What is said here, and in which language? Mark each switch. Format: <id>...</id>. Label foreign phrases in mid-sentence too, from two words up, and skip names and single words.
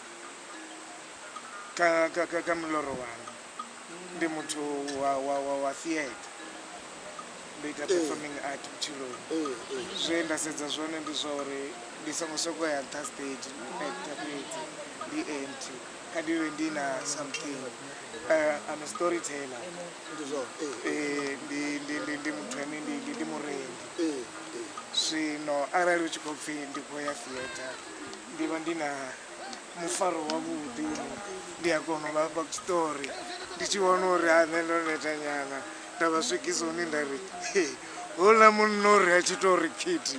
<ve>ka miloro wanga ndi muthu wa theatre, ndo ita</ve> <en>performing art</en> <ve>vhutshiloni. Zwe nda sedza zwone ndi zwa uri ndi songo sokou ya nṱha</ve> <en>stage actor</en> <ve>fhedzi, ndi empty kha ndi vhe ndi na something.</ve> <en>I'm a storyteller.</en> <ve>Ndi muthu ane ndi murendi. Zwino arali u tshi khou pfhi ndi khou ya theatre ndi vha ndi na mufaro wavhuḓi, ndi a kona u vhafha tshiṱori ndi tshi vhona uri nṋe ndo neta nyana nda vha swikisa hune nda ri houḽa munna uri a tshi tou ri khiti.</ve>